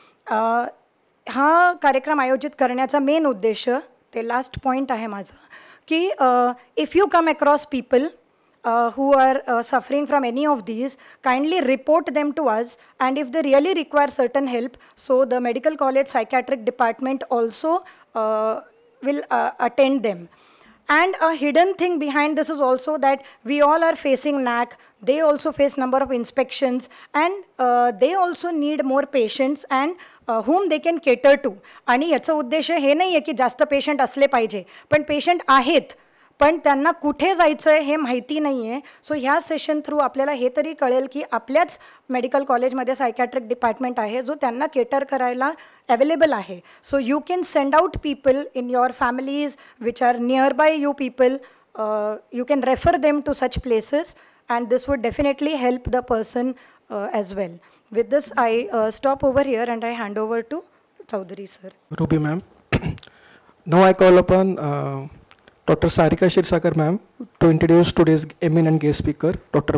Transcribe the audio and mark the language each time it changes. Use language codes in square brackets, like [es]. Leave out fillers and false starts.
[mr] हा कार्यक्रम आयोजित करण्याचा मेन उद्देश, ते लास्ट पॉईंट आहे माझं, की [en] If you come across people who are suffering from any of these, kindly report them to us, and if they really require certain help, so the medical college psychiatric department also will attend them. And a hidden thing behind this is also that we all are facing NAC, they also face number of inspections, and they also need more patients and whom they can cater to. [mr] आणि याचा उद्देश हे नाही आहे की जास्त patient असले पाहिजे, पण पेशंट आहेत पण त्यांना कुठे जायचं आहे हे माहिती नाही आहे. सो ह्या सेशन थ्रू आपल्याला हे तरी कळेल की आपल्याच मेडिकल कॉलेजमध्ये सायकॅट्रिक डिपार्टमेंट आहे जो त्यांना केटर करायला अवेलेबल आहे. [en] So you can send out people in your families which are near by you people. You can refer them to such places and this would definitely help the person as well. With this, I stop over here and I hand over to Chaudhary sir. Ruby ma'am. Now I call upon Dr. Sarika Shirsakar ma'am to introduce today's eminent guest speaker, Dr.